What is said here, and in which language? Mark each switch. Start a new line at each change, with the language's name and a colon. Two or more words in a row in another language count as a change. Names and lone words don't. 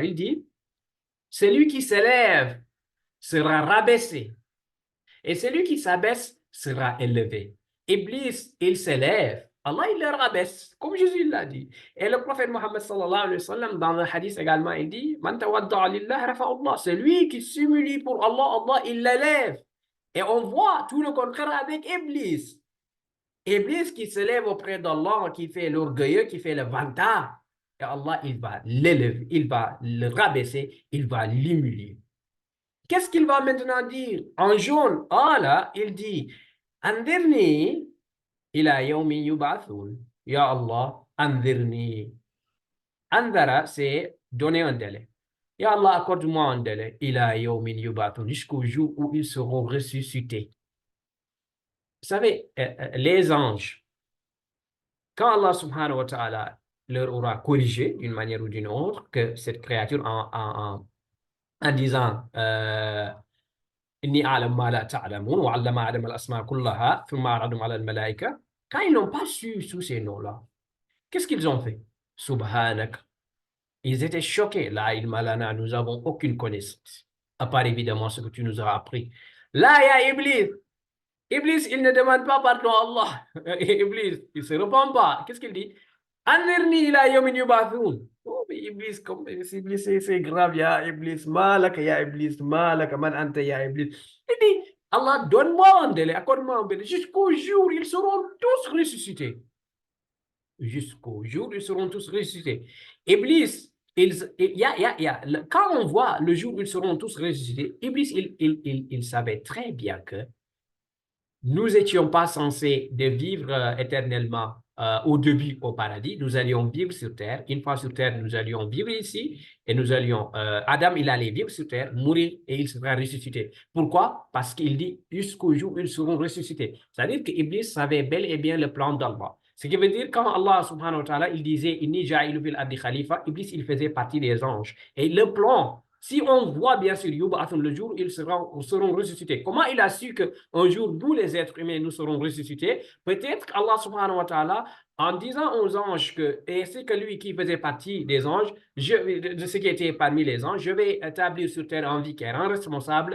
French: Il dit, celui qui s'élève sera rabaissé et celui qui s'abaisse sera élevé. Iblis, il s'élève. Allah, il le rabaisse, comme Jésus l'a dit. Et le prophète Mohammed
Arabic: صلى الله عليه وسلم,
French: dans le hadith également, il dit,
Arabic: من تواضع لله رفعه الله.
French: Celui qui s'humilie pour Allah, Allah, il l'élève. Et on voit tout le contraire avec Iblis. Iblis qui s'élève auprès d'Allah, qui fait l'orgueilleux, qui fait le vantard. Et Allah, il va l'élever, il va le rabaisser, il va l'humilier. Qu'est-ce qu'il va maintenant dire? En jaune, ah là, il dit,
Arabic: أنظرني إلى يوم يبعثون. يا الله أنظرني.
French: Andara, c'est donner un délai. Ya Allah, accorde-moi un délai.
Arabic: إلى يوم يبعثون,
French: jusqu'au jour où ils seront ressuscités. Vous savez, les anges, quand Allah
Arabic: سبحانه وتعالى
French: leur aura corrigé d'une manière ou d'une autre que cette créature en disant
Arabic: إني أعلم ما لا تعلمون وعلم آدم الأسماء كلها ثم عرضهم على الملائكة.
French: Quand ils n'ont pas su tous ces noms-là, qu'est-ce qu'ils ont fait? Subhanak. Ils étaient choqués.
Arabic: لا علم لنا,
French: nous n'avons aucune connaissance, à part évidemment ce que tu nous as appris. Là, il y a Iblis. Iblis, il ne demande pas pardon à Allah. Iblis, il ne se repent pas. Qu'est-ce qu'il dit?
Arabic: أنظرني إلى يوم يبعثون.
French: Oh, mais Iblis, Iblis, c'est grave,
Arabic: يا إبليس ما لك يا إبليس ما لك من أنت يا إبليس.
French: Il dit, Allah, donne-moi un délai, accorde-moi un délai, jusqu'au jour où ils seront tous ressuscités. Jusqu'au jour où ils seront tous ressuscités. Iblis, quand on voit le jour où ils seront tous ressuscités, Iblis, il savait très bien que nous n'étions pas censés de vivre éternellement au début au paradis. Nous allions vivre sur terre. Une fois sur terre, nous allions vivre ici et nous allions. Adam, il allait vivre sur terre, mourir et il sera ressuscité. Pourquoi? Parce qu'il dit jusqu'au jour où ils seront ressuscités. C'est-à-dire que Iblis savait bel et bien le plan d'Allah. Ce qui veut dire, quand Allah
Arabic: سبحانه وتعالى,
French: il disait
Arabic: إني جاعل في الأرض خليفة,
French: Iblis, il faisait partie des anges. Et le plan, si on voit bien sûr Yub'athun, le jour où ils seront ressuscités, comment il a su qu'un jour, nous les êtres humains, nous serons ressuscités? Peut-être qu'Allah
Arabic: سبحانه وتعالى,
French: en disant aux anges que, et c'est que lui qui faisait partie des anges, de ce qui était parmi les anges, je vais établir sur terre un vicaire, un responsable.